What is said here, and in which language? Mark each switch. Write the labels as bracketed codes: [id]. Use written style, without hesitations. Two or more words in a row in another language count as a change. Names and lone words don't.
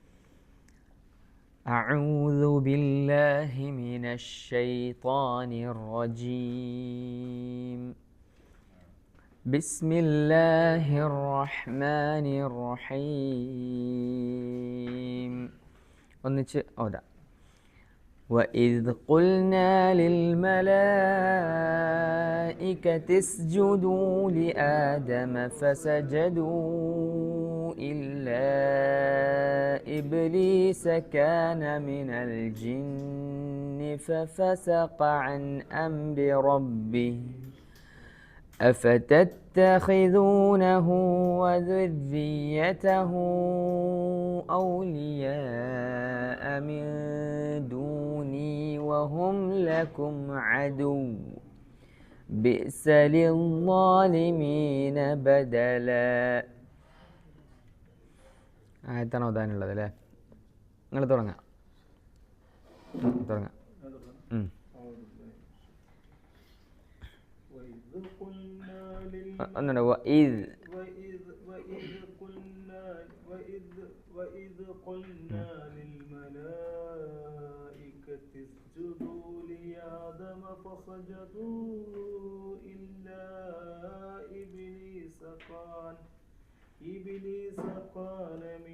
[ar] أعوذ بالله من الشيطان الرجيم. بسم الله الرحمن الرحيم. [ml] ഒന്നിച്ച് ഓതാം. [ar] وَإِذْ قُلْنَا لِلْمَلَائِكَةِ اسْجُدُوا لِآدَمَ فَسَجَدُوا إِلَّا إِبْلِيسَ كَانَ مِنَ الْجِنِّ فَفَسَقَ عَنْ أَمْرِ رَبِّهِ أَفَتَتَّخِذُونَهُ وَذُرِّيَّتَهُ أَوْلِيَاءَ مِن دُونِي وَهُمْ لَكُمْ عَدُوٌّ بِئْسَ لِلظَّالِمِينَ بَدَلًا. [ml] ആയത്താണ് ഓതാനുള്ളത് അല്ലേ? നിങ്ങൾ തുടങ്ങാം. ഒന്നുണ്ട്. [ar] وَإِذْ قُلْنَا لِلْمَلَائِكَةِ اسْجُدُوا لِآدَمَ فَسَجَدُوا إِلَّا إِبْلِيسَ كَانَ